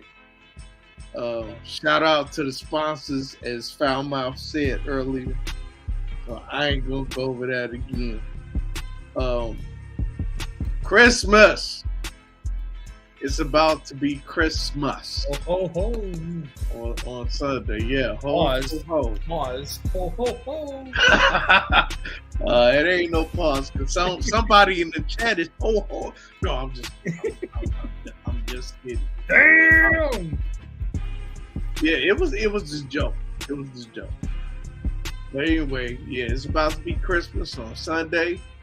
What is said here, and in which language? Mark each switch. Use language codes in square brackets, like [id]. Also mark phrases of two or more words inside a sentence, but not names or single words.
[en] Shout out to the sponsors, as Foulmouth said earlier. So I ain't gonna go over that again. Christmas. It's about to be Christmas. Ho, ho, ho. On Sunday, yeah. Pause. Ho, ho. Pause. Ho, ho, ho. It ain't no pause because somebody in the chat is ho. No, I'm just kidding. Damn. Yeah, it was just a joke. It was just a joke. But anyway, yeah, it's about to be Christmas on Sunday.